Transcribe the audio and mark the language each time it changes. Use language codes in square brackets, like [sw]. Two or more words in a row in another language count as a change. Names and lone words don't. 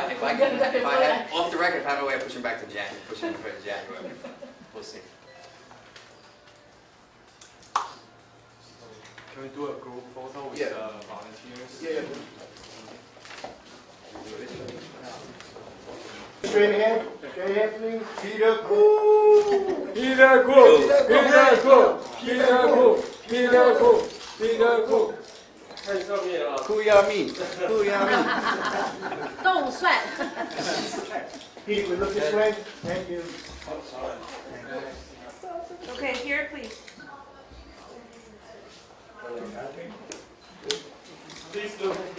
[en] If I had off the record, if I have a way of pushing back to January, we'll see. Can we do a group photo with Yeah. volunteers? Yeah. Straight ahead, please. Peter Koo. Peter Koo, Peter Koo, Peter Koo, Peter Koo, Peter Koo. [zh] 看上面啊。 Kuyami. Kuyami. 动算。 [en] Pete, we look this way. Thank you. Okay, here, please. Please do.